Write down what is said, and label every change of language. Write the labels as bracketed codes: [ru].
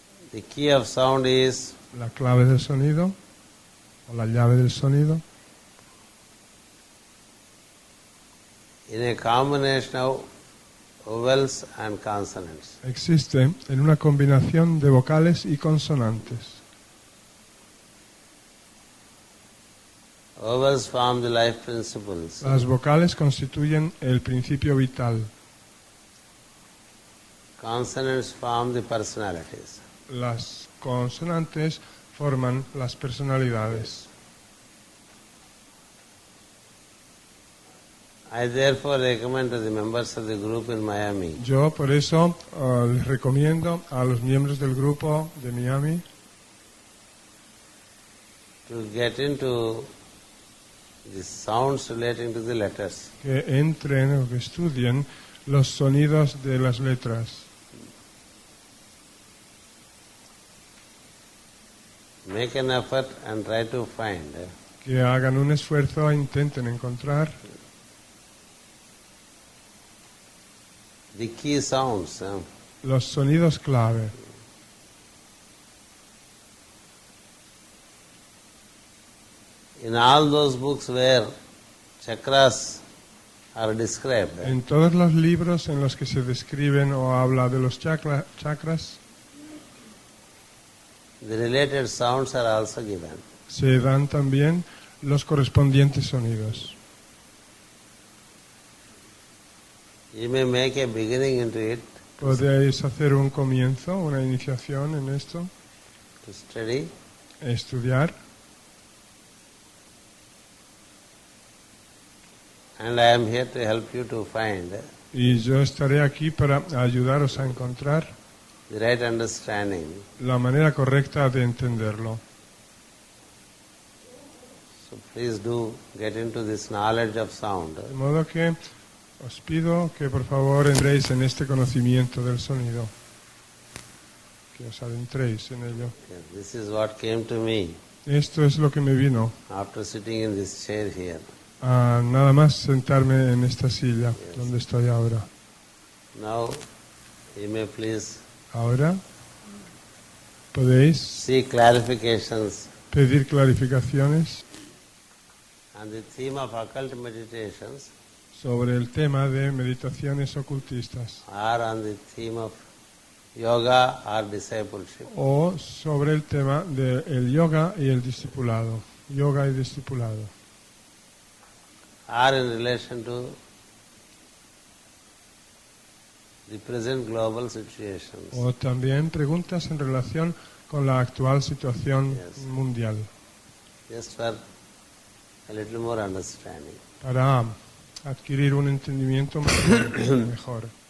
[en] The key of sound is [es] La clave del sonido o la llave del sonido [en] in a combination of vowels and consonants. [es] existe en una combinación de vocales y consonantes. [en] Vowels form the life principles. [es] Las vocales constituyen el principio vital. [en] Consonants form the personalities. [es] Las consonantes forman las personalidades. [en] I therefore recommend to the members of the group in Miami [es] Yo por eso les recomiendo a los miembros del grupo de Miami [en] to get into the sounds relating to the letters. [es] que entren o que estudien los sonidos de las letras. [en] make an effort and try to find [es] que hagan un esfuerzo e intenten encontrar [en] the key sounds. [es] los sonidos clave. [en] In all those books where chakras are described, [es] En todos los libros en los que se describen o habla de los chakras, [en] the related sounds are also given. [es] se dan también los correspondientes sonidos. [en] You may make a beginning into it [es] Podéis hacer un comienzo, una iniciación en esto, [en] to study, [es] estudiar, [en] and I am here to help you to find [es] y yo estaré aquí para ayudaros a encontrar [en] the right understanding. [es] la manera correcta de entenderlo. [en] So please do get into this knowledge of sound. [es] De modo que os pido que por favor entréis en este conocimiento del sonido, que os adentréis en ello. [en] This is what came to me [es] Esto es lo que me vino, [en] after sitting in this chair here. [es] a nada más sentarme en esta silla donde estoy ahora. [en] Now, you may please [es] Ahora podéis [en] seek clarifications [es] pedir clarificaciones [en] on the theme of occult meditations [es] sobre el tema de meditaciones ocultistas [en] or on the theme of yoga or discipleship. [es] o sobre el tema del yoga y el discipulado, yoga y discipulado, [en] Or in relation to the present global situations. [es] o también preguntas en relación con la actual situación [en] Yes. [es] mundial, [en] Just for a little more understanding. [es] para adquirir un entendimiento mejor.